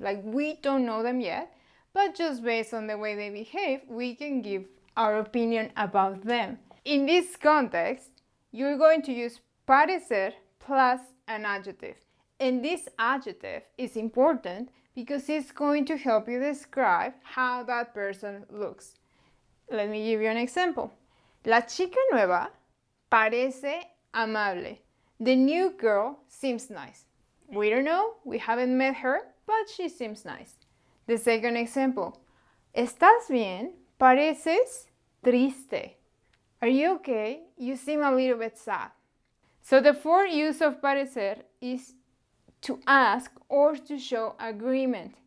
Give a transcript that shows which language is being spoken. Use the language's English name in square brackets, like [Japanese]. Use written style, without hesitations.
[English] Like we don't know them yet, but just based on the way they behave, we can give our opinion about them. In this context, you're going to use parecer plus an adjective. And this adjective is important because it's going to help you describe how that person looks. Let me give you an example. [Spanish] La chica nueva parece amable. [English] The new girl seems nice. We don't know, we haven't met her, but she seems nice. The second example. [Spanish] ¿Estás bien? Pareces triste. [English] Are you okay? You seem a little bit sad. So the fourth use of parecer is to ask or to show agreement.